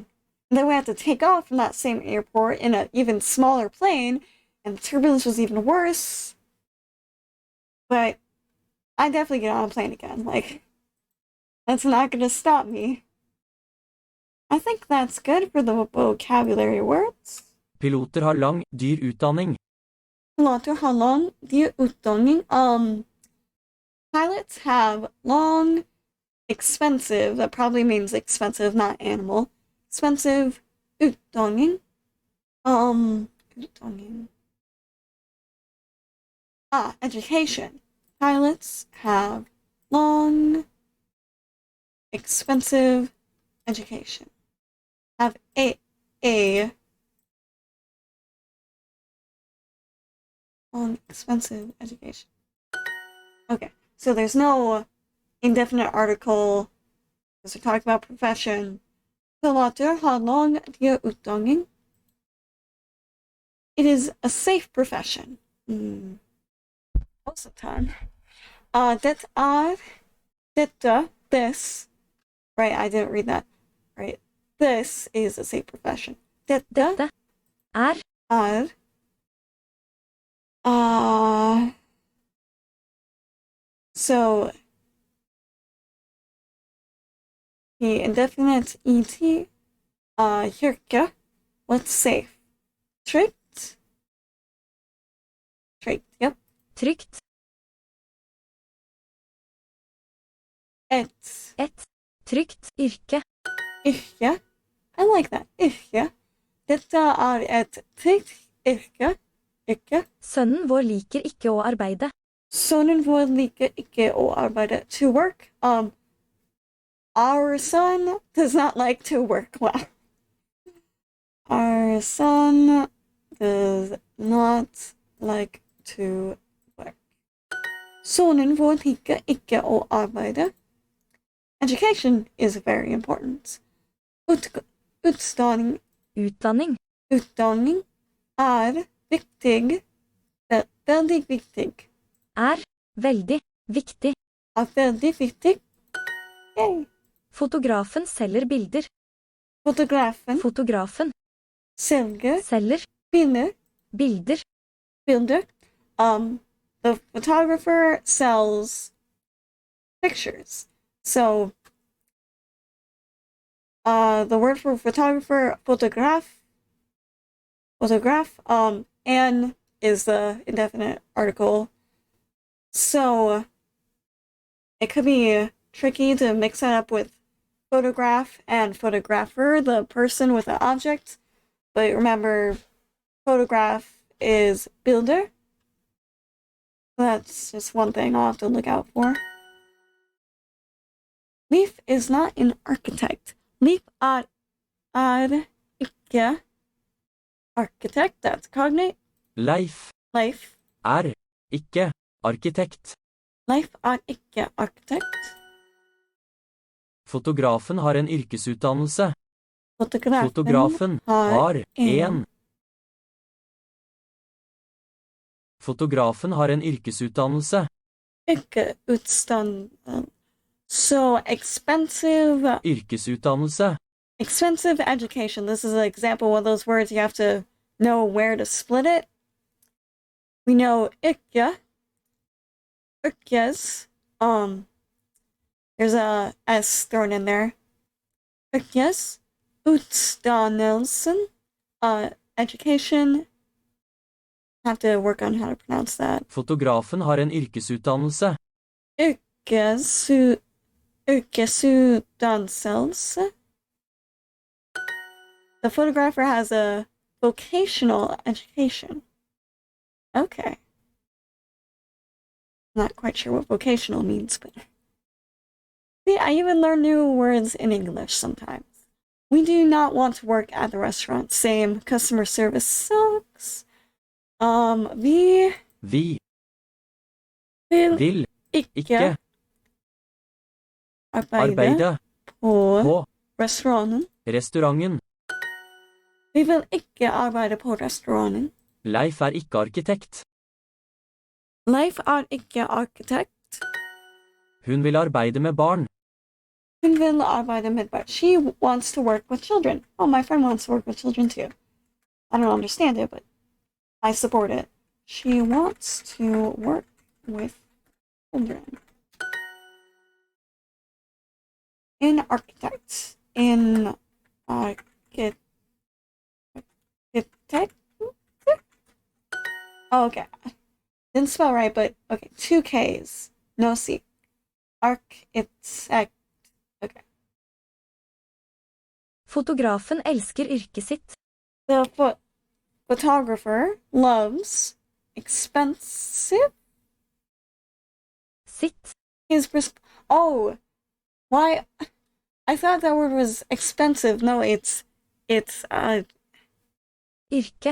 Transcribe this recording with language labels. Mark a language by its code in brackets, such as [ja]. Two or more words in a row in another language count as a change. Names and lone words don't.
[en] And then we had to take off from that same airport in an even smaller plane, and the turbulence was even worse. But I definitely get on a plane again. Like, that's not gonna stop me. I think that's good for the vocabulary words. [no] Piloter har lang, dyr utdanning. Piloter har lang, dyr utdanning. [en] Pilots have long, expensive, that probably means expensive, not animal. [no] Expensive utdanning. Utdanning. [en] Education. Pilots have long, expensive education. Have a long, expensive education. Okay, so there's no indefinite article because we're talking about profession. Piloter har lang utdanning. It is a safe profession. Most of the time. This. Right, I didn't read that. Right. This is a safe profession. [no] Dette er [en] Er so the indefinite [no] et yrke. [en] What's safe? Trygt? Trygt, yep. [no] trygt. Et Trygt yrke. [en] yrke. I like that. [no] Yrke. Dette er et trygt yrke. Sønnen vår liker ikke å arbeide. Sønnen vår liker ikke å arbeide. [en] To work. Our son does not like to work well. Our son does not like to work. [no] Sønnen vår liker ikke å arbeide. [en] Education is very important. [no] Utdanning er viktig. Veldig viktig. Er veldig viktig. Er veldig viktig. Yay. Fotografen selger bilder. Fotografen selger bilder. Bilder. [en] The photographer sells pictures. So, the word for photographer, photograph, and is the indefinite article. So, it could be tricky to mix that up with photograph and photographer, the person with the object. But remember, photograph is bilder. That's just one thing I'll have to look out for. Leif is not an architect. Leif [no] er ikke [en] architect. That's cognate. [no] Leif er ikke arkitekt. Leif er ikke architect. Fotografen har en yrkesutdannelse. Fotografen har en. Fotografen har en yrkesutdannelse. Yrkesutdannelse. [en] So, expensive [no] Yrkesutdannelse. [en] Expensive education. This is an example of those words you have to know where to split it. We know yrkes. There's a S thrown in there. [no] Yrkes. Utdannelsen. [en] Education. Have to work on how to pronounce that. Fotografen har en yrkesutdannelse. Yrkesutdannelse. The photographer has a vocational education. Okay. Not quite sure what vocational means, but see, I even learn new words in English sometimes. We do not want to work at the restaurant. Same. Customer service sucks. [no] Vi vil ikke arbeide på på restauranten. Vi vil ikke arbeide på restauranten. Leif er ikke arkitekt. Leif er ikke arkitekt. Hun vil arbeide med barn. Hun vil arbeide med barn. [en] She wants to work with children. Oh, my friend wants to work with children too. I don't understand it, but I support it. She wants to work with children. In architects. In architect. Oh, okay. Didn't spell right, but okay. 2 K's. No C. Architect. Okay. [no] Fotografen elsker yrket sitt. [en] The photographer loves expensive. Sitt. Oh, why? I thought that word was expensive. No, it's [no] Yrke.